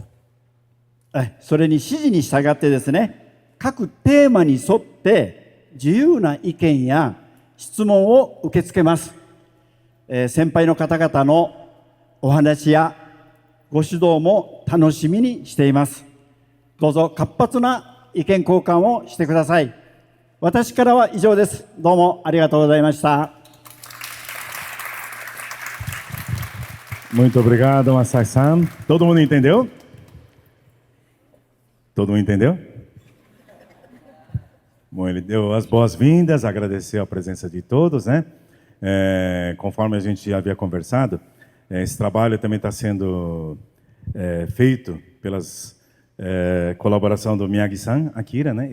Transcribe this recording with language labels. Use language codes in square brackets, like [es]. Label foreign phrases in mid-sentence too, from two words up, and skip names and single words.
[ja] それに指示に従ってですね、各テーマに沿って自由な意見や質問を受け付けます。先輩の方々のお話やご指導も楽しみにしています。どうぞ活発な意見交換をしてください。私からは以上です。どうもありがとうございました。 [pt] Muito obrigado, Masaki-san. Todo mundo entendeu? Todo mundo entendeu? Bom, ele deu as boas-vindas, agradeceu a presença de todos, né? Conforme a gente já havia conversado, esse trabalho também está sendo feito pelas colaboração do Miyagi-san, Akira, né?